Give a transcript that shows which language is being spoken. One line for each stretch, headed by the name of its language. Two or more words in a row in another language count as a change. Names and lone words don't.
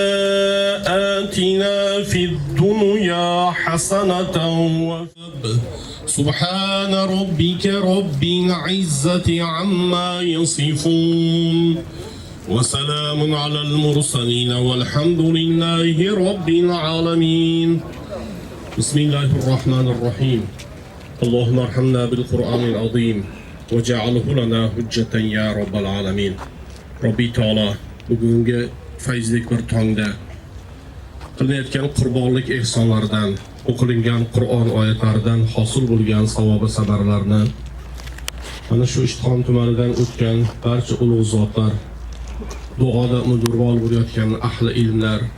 Arabic: آتنا في الدنيا حسنة سبحان ربك رب العزة عما يصفون وسلام على المرسلين والحمد لله رب العالمين بسم الله الرحمن الرحيم اللهم ارحمنا بالقرآن العظيم وجعله لنا حجة يا رب العالمين
Uzbek: Robbi Taala bugungi fayzlik bir tongda qilinayotgan qurbonlik ehsonlaridan o'qilingan Qur'on oyatlaridan hosil bo'lgan savob samarlarni mana shu Ishtixon tumanidan o'tgan barcha ulug' zotlar duoda umidvor bo'layotgan ahli ilmlar